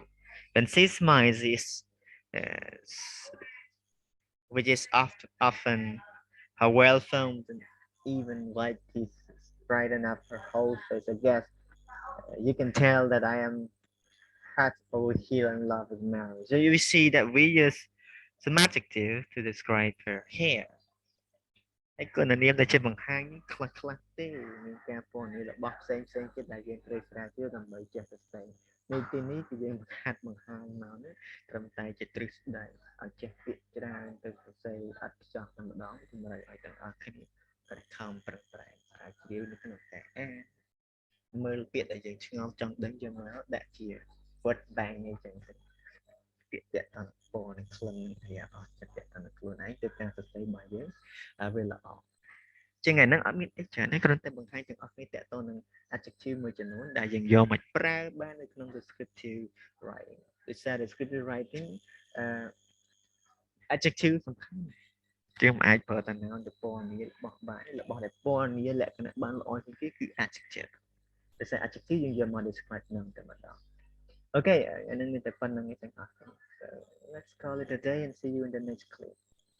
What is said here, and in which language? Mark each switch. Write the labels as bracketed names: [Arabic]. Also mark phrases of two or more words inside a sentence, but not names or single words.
[English] When she smiles, uh, which is often her well-formed and even white teeth brighten up her whole face. I guess you can tell that I am hot over here in love with Mary. So you see that we use some adjective to describe her hair. [Khmer] ហើយគុណនាមដែលជាបង្ហាញខ្លះទេមានការពណ៌នាមរបស់ផ្សេងទៀតដែលយើងត្រូវស្រាវជ្រាវដើម្បីចេះទៅផ្សេងនៅទីនេះគឺយើងហាត់បង្ហាញមកនេះត្រឹមតែជាទ្រឹស្ដីឲ្យចេះពាក្យច្រើនទៅសរ សេរអត្ថខ្ចោះតែម្ដងជំរុញឲ្យទាំងអស់គ្នាខិតខំប្រឹងប្រែងអាចជ្រាវនៅក្នុងការអានមើលពាក្យដែលយើងឆ្ងល់ចង់ដឹងយកមកដាក់ជា word bank អី ចឹងទៅពាក្យតាក់ទងពណ៌និងក្លិនហើយអស់ចិត្តតាក់ទងខ្លួនឯងទៅការសរសេររបស់យើងវាល្អជាថ្ងៃ ហ្នឹងអត់មានអីច្រើនទេគ្រាន់តែបង្ហាញទាំងអស់គ្នាតាក់ទងនឹង adjective មួយចំនួនដែលយើងយកមកប្រើបាននៅក្នុង [English] descriptive writing [Khmer] ដូចសារ [English] descriptive writing adjective [Khmer] សំខាន់យើងមិនអាចប្រើតែ noun ទៅពណ៌នាមរបស់បានរបស់ដែលពណ៌នាមលក្ខណៈបានល្អជាងគេគឺ adjective ដោយសារ adjective យើងយកមក describe នឹងតែម្ដង [English] Okay, and then with the fun, so let's call it a day and see you in the next clip.